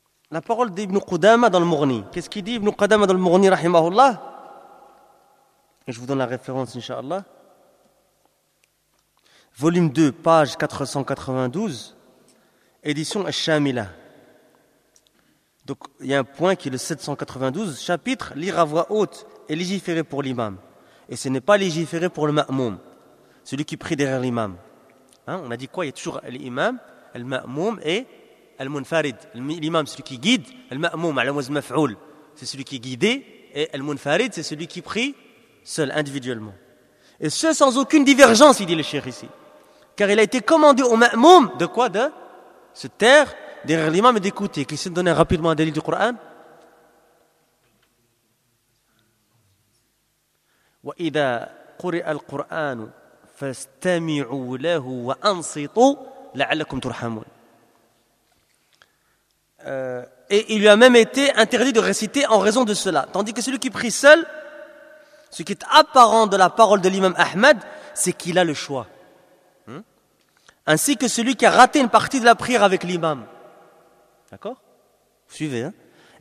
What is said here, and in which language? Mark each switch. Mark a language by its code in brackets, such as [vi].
[fr] la parole d'Ibn Qudama dans le Mughni qu'est-ce qu'il dit Ibn Qudama dans le Mughni [ar] رحمه الله [fr] je vous donne la référence inshallah volume 2 page 492 édition Al-Shamila donc il y a un point qui est le 792 chapitre lire à voix haute est légiféré pour l'imam. Et ce n'est pas légiféré pour le ma'moum, celui qui prie derrière l'imam. Hein, on a dit quoi ? Il y a toujours l'imam, le ma'moum et le munfarid. L'imam, celui qui guide, le ma'moum, c'est celui qui est guidé, et le munfarid, c'est celui qui prie seul, individuellement. Et ce, sans aucune divergence, il dit le cheikh ici. Car il a été commandé au ma'moum de quoi ? De se taire derrière l'imam et d'écouter. Qu'est-ce qu'il donnait rapidement un délit du Coran ? [ar] وإذا قرئ القرآن فاستمعوا له وأنصتوا لعلكم ترحمون. [fr] Et il lui a même été interdit de réciter en raison de cela. Tandis que celui qui prie seul, ce qui est apparent de la parole de l'imam Ahmed, c'est qu'il a le choix. Ainsi que celui qui a raté une partie de la prière avec l'imam. D'accord ? Vous suivez, hein ?